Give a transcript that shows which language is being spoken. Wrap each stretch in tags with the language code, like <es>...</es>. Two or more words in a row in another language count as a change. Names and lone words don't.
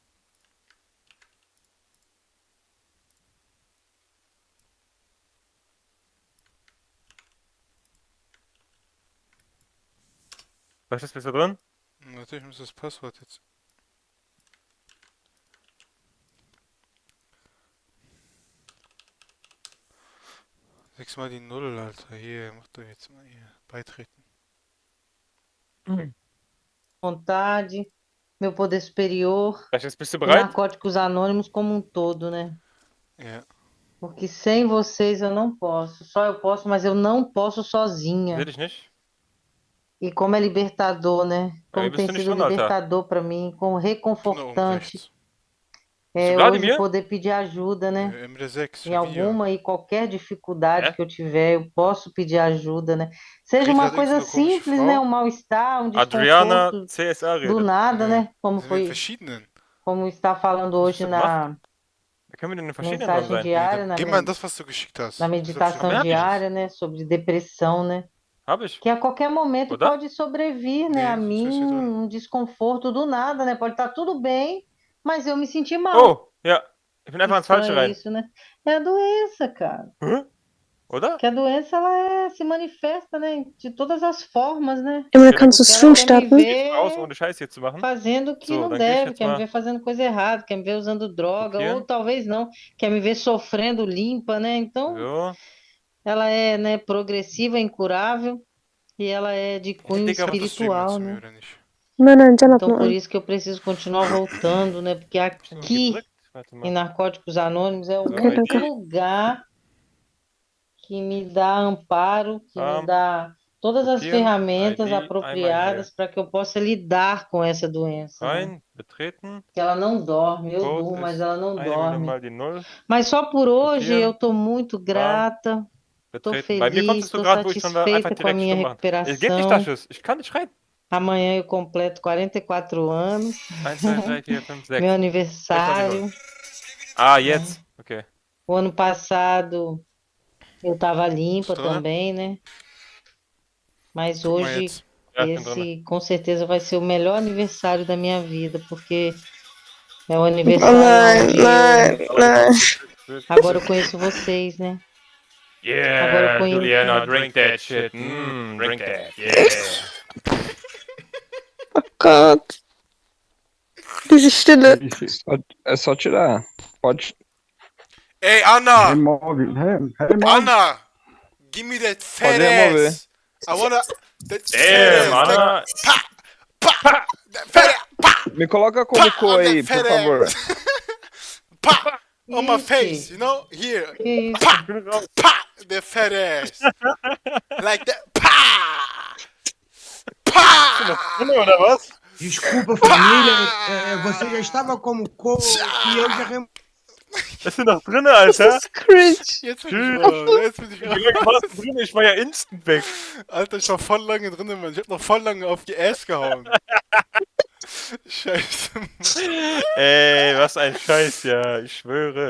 <de>Was ist da drin? Natürlich muss das Passwort jetzt. Sechsmal die Null, Alter. Hier, mach doch jetzt mal hier. Beitreten.</de> <pt>Vontade, meu poder superior,</pt> <de>Bist du</de> <pt>e</pt> <de>bereit?</de> <pt>Narcóticos Anônimos como um todo, né?</pt> <de>Ja.</de> <pt>Porque sem vocês eu não posso. Só eu posso, mas eu não posso sozinha.</pt> <de>Will ich nicht.</de> <pt>E como é libertador, né? Aí Como</pt> <de>bist</de> <pt>tem</pt> <de>du nicht</de> <pt>sido</pt> <de>drin, Alter.</de> <pt>libertador pra mim, como reconfortante.</pt> <de>Bist</de> <pt>É</pt> <de>du</de> <pt>hoje</pt> <de>Vladimir?</de> <pt>poder pedir ajuda, né?</pt> <de>Emre 6,</de> <pt>Em alguma e qualquer dificuldade que eu tiver, eu posso pedir ajuda, né? Seja</pt> <de>Kriegt</de> <pt>uma</pt> <de>gerade</de> <pt>coisa</pt> <de>irgendeine komische</de> <pt>simples,</pt> <de>Frau.</de> <pt>né? Um mal-estar, um Adriana desconforto CSA do</pt> <de>redet.</de> <pt>nada, né? Como</pt> <de>Sind wir in</de> <pt>foi,</pt> <de>verschiedenen?</de> <pt>como está falando hoje na</pt> <de>Da können wir denn in verschiedenen</de> <pt>mensagem</pt> <de>sein.</de> <pt>diária, na,</pt> <de>Geh mal in das, was du geschickt hast.</de> <pt>na meditação</pt> <de>Hab ich.</de> <pt>diária, né? Sobre depressão, né?</pt> <de>Hab ich.</de> <pt>Que a qualquer momento</pt> <de>Oder?</de> <pt>pode sobrevir, né? A mim um desconforto do nada, né? Pode estar tudo bem, mas eu me sentir mal.</pt> <de>Oh, ja. Ich bin einfach ins Falsche</de> <pt>Estranho</pt> <de>rein.</de> <pt>isso, né? É a doença, cara.</pt> <de>Hä? Oder?</de> <pt>Que a doença ela se manifesta, né? De todas as formas, né?</pt> <de>Emre, kannst du</de> <pt>Porque</pt> <de>Stream</de> <pt>ela quer me</pt> <de>starten?</de> <pt>ver</pt> <de>Raus, ohne Scheiß hier zu machen.</de> <pt>fazendo o que</pt> <de>So,</de> <pt>não</pt> <de>dann gehe ich</de> <pt>deve,</pt> <de>jetzt</de> <pt>quer me</pt> <de>mal</de> <pt>ver fazendo coisa errada, quer me ver usando droga,</pt> <de>kopieren.</de> <pt>ou talvez não, quer me ver sofrendo limpa, né? Então,</pt> <de>So.</de> <pt>ela é, né, progressiva, incurável, e ela é de cunho</pt> <de>Ich glaub, das streamen</de> <pt>espiritual,</pt> <de>zu mir,</de> <pt>né?</pt> <de>oder nicht? Nein, nein, Jan hat</de> <pt>Então,</pt> <de>nur</de> <pt>por</pt> <de>an.</de> <pt>isso que eu preciso continuar voltando, né? Porque aqui</pt> <de>Warte</de> <pt>em</pt> <de>mal.</de> <pt>Narcóticos Anônimos é o</pt> <de>So,</de> <pt>único</pt> <de>ID.</de> <pt>lugar que me dá amparo, que me dá todas as</pt> <de>Kopieren,</de> <pt>ferramentas</pt> <de>ID, einmal</de> <pt>apropriadas</pt> <de>hier.</de> <pt>para que eu possa lidar com essa doença, né?</pt> <de>Rein, betreten.</de> <pt>Que ela não dorme, eu</pt> <de>Code</de> <pt>durmo, mas</pt> <de>ist</de> <pt>ela não</pt> <de>eine wieder</de> <pt>dorme.</pt> <de>mal die 0.</de> <pt>Mas só por hoje eu</pt> <de>Kopieren.</de> <pt>estou muito Bam. grata, estou</pt> <de>Betreten. Bei mir</de> <pt>feliz,</pt> <de>konntest du</de> <pt>estou</pt> <de>gerade, wo ich dran war, einfach</de> <pt>satisfeita com a</pt> <de>direkt</de> <pt>minha</pt> <de>stumm machen. Es geht nicht,</de> <pt>recuperação.</pt> <de>Taschus. Ich kann nicht rein.</de> <pt>Amanhã eu completo 44 anos.</pt> <de>1, 2, 3, 4, 5, 6.</de> <pt>Meu</pt> <de>Jetzt</de> <pt>aniversário.</pt> <de>Ah,</de> <pt>né?</pt> <de>jetzt. Okay.</de> <pt>O ano passado eu estava limpa Estou, né? também, né? Mas</pt> <de>Guck mal</de> <pt>hoje</pt> <de>jetzt. Ja, ich bin drin.</de> <pt>esse com certeza vai ser o melhor aniversário da minha vida, porque é o</pt> <de>Oh</de> <pt>aniversário</pt> <de>nein,</de> <pt>onde</pt> <de>nein, nein.</de> <pt>agora eu conheço vocês, né? Agora eu</pt> <en>Yeah,</en> <pt>conheço. Juliana,</pt> <en>drink that shit. Drink that. Yeah.</en> <de>Oh Gott. Diese Stille.</de> <pt>É só tirar. Pode.</pt> <de>Ey, Anna!</de> <en>Remove. Remove. Anna! Give me that fat</en> <pt>Pode remover.</pt> <en>ass! I wanna... That fat Damn, ass! Anna. Like, pa! Pa! That fat ass! Pa!</en> <pt>Me coloca como</pt> <en>Pa!</en> <pt>cor</pt> <en>On</en> <pt>aí,</pt> <en>that</en> <pt>por</pt> <en>fat</en> <pt>favor.</pt> <en>ass! Pa! On my face, you know? Here.</en> <pt>Que isso?</pt> <en>Pa! Pa! The fat ass! Like that. Pa! Pa!</en> <de>Oder was?</de> <pt>Desculpa, família. Você já estava como cor e eu já</pt> <de>Bist du noch drin, Alter? Cringe. Jetzt bin ich raus. Jetzt bin ich Wie lange raus. warst du drin? Ich war ja instant weg. Alter, ich war voll lange drin, Mann. Ich hab noch voll lange auf die Ass gehauen. Scheiße. Ey, was ein Scheiß, ja. Ich schwöre.</de>